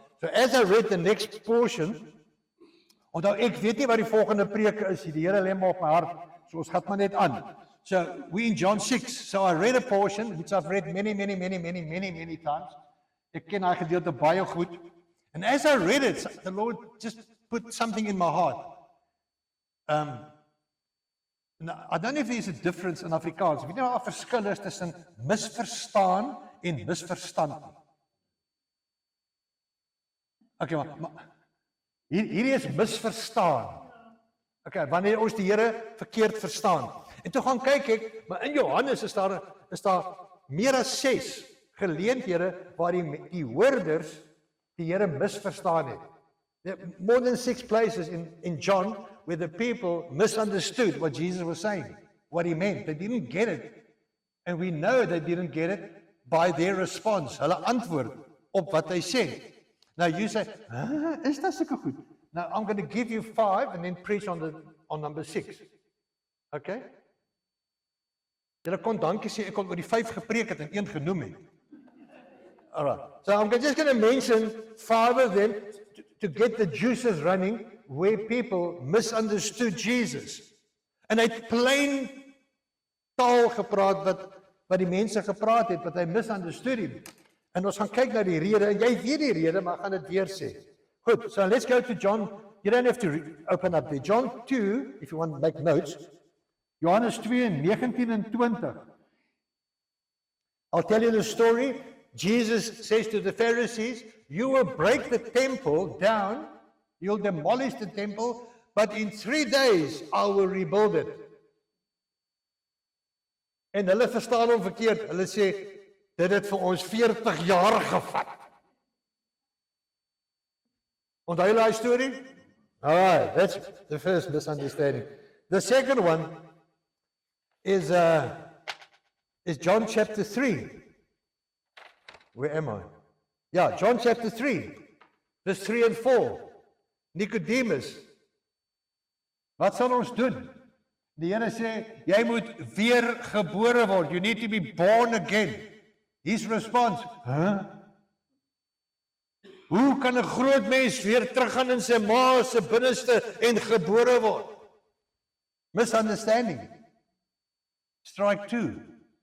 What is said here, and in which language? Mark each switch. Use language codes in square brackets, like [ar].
[en] So as I read the next portion, [af] onthou ek weet nie wat die volgende preek is, die Here lê maar op my hart, so ons gaan maar net aan. [en] So we in John 6, so I read a portion, which I've read many times. [af] Ek ken daai gedeelte baie goed. [en] And as I read it, the Lord just put something in my heart. I don't know if there's a difference in Afrikaans. [af] Weet jy nou 'n verskil is tussen misverstaan en misverstand nie? Okay, maar hierdie is misverstaan. Okay, wanneer ons die Here verkeerd verstaan. En toe gaan kyk ek, maar in Johannes is daar meer as 6 geleenthede waar die hoorders die Here misverstaan het. [en] There are more than 6 places in John where the people misunderstood what Jesus was saying, what he meant. They didn't get it. And we know they didn't get it by their response. [af] Hulle antwoord op wat hy sê. [en] Now you say, [af] is dat sulke goed? [en] Now I'm going to give you 5 and then preach on number 6. Okay? [af] Julle kon dankie sê ek kon oor die 5 gepreek het en 1 genoem het. Alright. [en] So I'm just going to mention 5 of them to get the juices running where people misunderstood Jesus. [af] En hy het plain taal gepraat wat die mense gepraat het, wat hy [en] misunderstood him. [af] En ons gaan kyk na die rede, en jy weet die rede, maar gaan dit weer sê. [en] Goed, so let's go to John. You don't have to open up there. John 2, if you want to make notes. [af] Johannes 2, 19 en 20. [en] I'll tell you the story. Jesus says to the Pharisees, you will break the temple down, you'll demolish the temple, but in 3 days I will rebuild it. [af] En hulle verstaan hom verkeerd. Hulle sê, dit het vir ons 40 jaar gevat. Onthou julle daai storie? [en] Alright, that's the first misunderstanding. The second one is John chapter 3. Where am I? Yeah, John chapter 3, verse 3 and 4. Nicodemus. [af] Wat sal ons doen? Die Here sê, jy moet weer gebore word. [en] You need to be born again. His response, [af] hoe kan 'n groot mens weer teruggaan in sy ma se binneste en gebore word? Misunderstanding. [en] Strike 2.